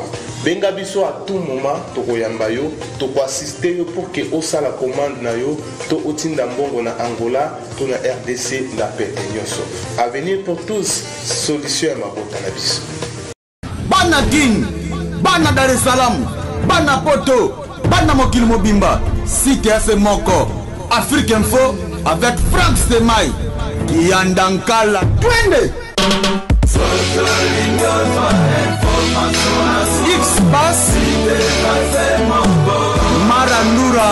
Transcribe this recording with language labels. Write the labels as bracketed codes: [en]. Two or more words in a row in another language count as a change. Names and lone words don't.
[ln] Benga biso [fr] à tout moment [ln] tokoyamba yo toko assister yo [fr] pour que [ln] osala commande na yo to otinda mbongo na Angola to na RDC na pete nyonso. [fr] Avenir pour tous, [ln] solution ya mabota na biso. Bana King, bana Dar es Salaam, bana Poto, bana mokili mobimba, site FM moko, Afrique Info avec Frank Stemai, [sw] Kiandankala, twende. X-Bass Maranou